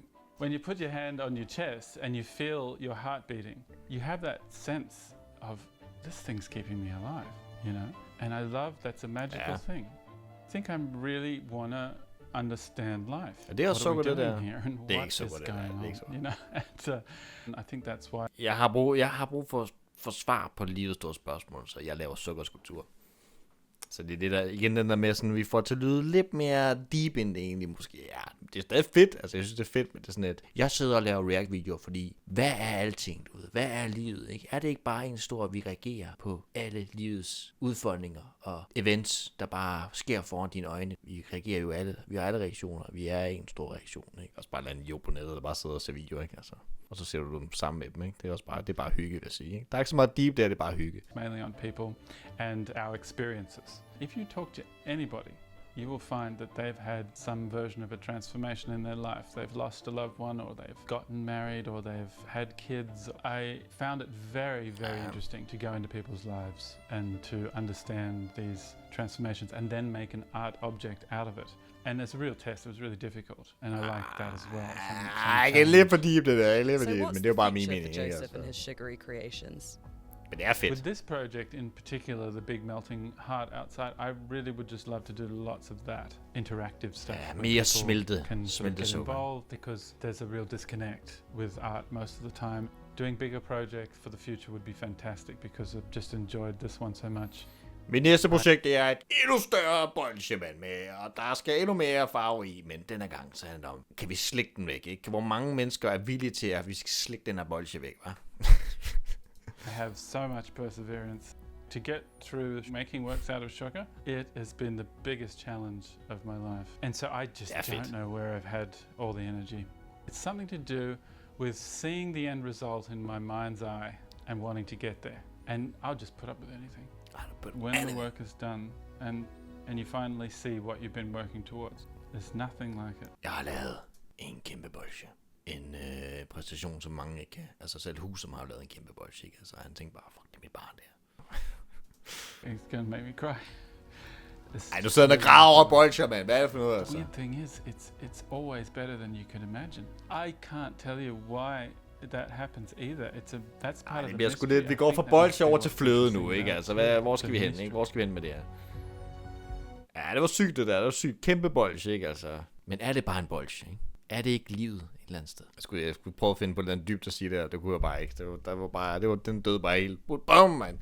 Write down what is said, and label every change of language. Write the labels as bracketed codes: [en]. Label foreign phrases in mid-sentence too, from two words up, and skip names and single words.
[en] When you put your hand on your chest and you feel your heart beating, you have that sense of this thing's keeping me alive, you know? And I love that's a magical thing. I think I'm really wanna understand life. [da] Ja, det er også så godt det der. Det er ikke så godt det der. [en] You know? And I think that's why. [da] Jeg har brug for svar på livets store spørgsmål, så jeg laver sukkerskulptur. Så det er det der, igen den der med sådan, vi får til at lyde lidt mere deep end det egentlig måske. Ja, det er stadig fedt, altså jeg synes det er fedt, men det er sådan et, jeg sidder og laver react-videoer, fordi hvad er alting derude? Hvad er livet, ikke? Er det ikke bare en stor, vi reagerer på alle livets udfordringer og events, der bare sker foran dine øjne? Vi reagerer jo alle, vi har alle reaktioner, vi er en stor reaktion, ikke? Også bare lade en jo på nettet, der bare sidder og ser videoer, ikke? Altså. Og så ser du dem sammen med dem, ikke? Det er også bare, det er bare hygge, vil jeg sige, ikke? Der er ikke så meget deep der, det er bare hygge. [en] Mainly on people and our experiences. If you talk to anybody, you will find that they've had some version of a transformation in their life. They've lost a loved one, or they've gotten married, or they've had kids. I found it very, very interesting to go into people's lives and to understand these transformations and then make an art object out of it. And it's a real test. It was really difficult, and I like that as well. [da] Jeg kan lidt for deep det der, men det er jo bare min mening. [en] Joseph and his sugary creations. [da] Men det er fedt. [en] With this project in particular, the big melting heart outside, I really would just love to do lots of that interactive stuff. [da] Ja, mere smelte [en] involved, because there's a real disconnect with art most of the time. Doing bigger projects for the future would be fantastic, because I've just enjoyed this one so much. [da] Mit næste projekt det er et endnu større bolsjemand med, og der skal endnu mere farve i, men denne gang så handler det om, kan vi slikke den væk, ikke? Hvor mange mennesker er villige til, at vi skal slikke den her bolsje væk, hva'? [en] I have so much perseverance. To get through making works out of sugar, it has been the biggest challenge of my life. And so I just don't know where I've had all the energy. It's something to do with seeing the end result in my mind's eye and wanting to get there. And I'll just put up with anything. When the work is done, and you finally see what you've been working towards, there's nothing like it. [da] Jeg har lavet en kæmpe bolsje. En præstation, som mange ikke kan. Altså selv Husum har lavet en kæmpe bolsje, ikke? Altså han tænkte bare, fuck, det er mit barn der. [en] It's gonna make me cry. [da] Ej, du sidder og græder over bolsjer, mand. Hvad er det for noget, altså? [en] The weird thing is, it's always better than you could imagine. I can't tell you why that happens either. That's part of the mystery. [da] Vi går fra bolsje over til fløde nu, ikke? Altså, hvor skal vi hen, ikke? Hvor skal vi hen med det her? Ja, det var sygt det der. Det var sygt. Kæmpe bolsje, ikke? Altså. Men er det bare en bolsje, ikke? Er det ikke livet et eller andet sted? Jeg skulle prøve at finde på den dybt at sige det her. Det kunne jeg bare ikke. Den døde bare helt. Bum, man.